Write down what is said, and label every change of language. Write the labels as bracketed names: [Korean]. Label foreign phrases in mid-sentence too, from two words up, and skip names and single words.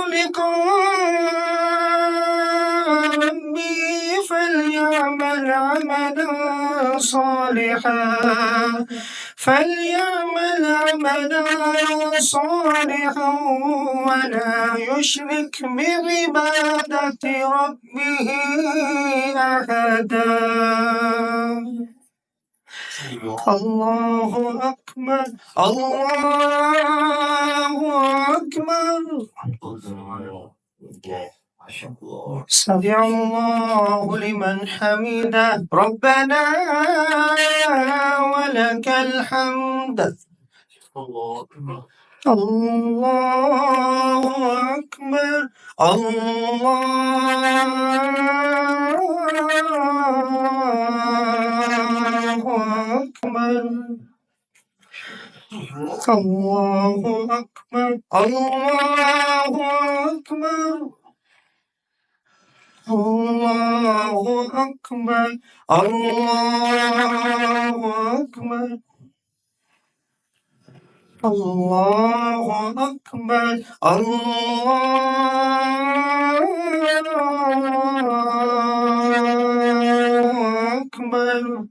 [Arabic] لقاء ربه فليعمل عملا صالحا ولا يشرك بعبادة ربه أحدا. اللہ اکبر اللہ اکبر سمع اللہ لمن حمده ربنا ولك الحمد. اللہ اکبر اللہ اکبر اللہ اکبر اللہ اکبر اللہ أكبر الله أكبر الله أكبر الله أكبر